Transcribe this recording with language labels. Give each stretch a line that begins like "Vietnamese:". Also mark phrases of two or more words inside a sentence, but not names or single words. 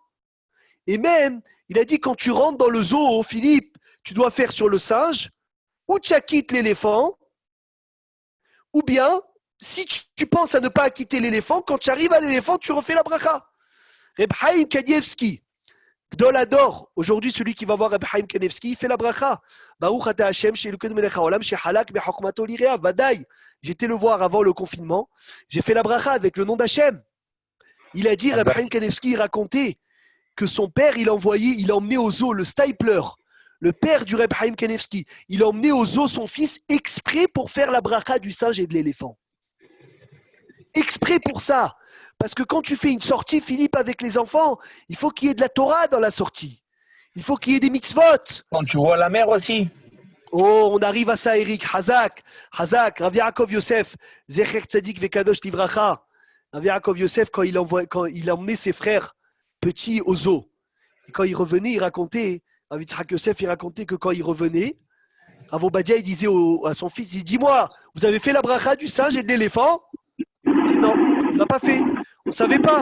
French: Et même, il a dit quand tu rentres dans le zoo, Philippe, tu dois faire sur le singe, ou tu acquittes l'éléphant, ou bien, si tu penses à ne pas acquitter l'éléphant, quand tu arrives à l'éléphant, tu refais la bracha. Reb Chaim Kanievski,
Hebrew: גדול הדור,
French: aujourd'hui celui qui va voir Reb Chaim Kanievski, il fait la bracha.
Hebrew: ברוך אתה השם, אלוקינו מלך העולם, חלק בחכמתו ליראיו, ודאי.
French: J'étais le voir avant le confinement, j'ai fait la bracha avec le nom d'Hachem. Il a dit, Reb Chaim Kanievski, il racontait que son père, il emmenait au zoo le Stipler, le père du Reb Chaim Kanievski, il a emmené au zoo son fils exprès pour faire la bracha du singe et de l'éléphant. Exprès pour ça. Parce que quand tu fais une sortie, Philippe, avec les enfants, il faut qu'il y ait de la Torah dans la sortie. Il faut qu'il y ait des mitzvot. Quand tu vois la mer aussi. Oh, on arrive à ça, Eric.
Hebrew: חזק, רב יעקב יוסף, זכר צדיק וקדוש לברכה.
French: Rabbi Yaakov Yosef, quand il emmenait ses frères petits au zoo, et quand il revenait, il racontait, Rabbi Yitzhak Yosef, il racontait que quand il revenait, Rav Obadia, il disait à son fils, il dit, dis-moi, vous avez fait la bracha du singe et de l'éléphant? Il dit, non, on n'a pas fait. On ne savait pas.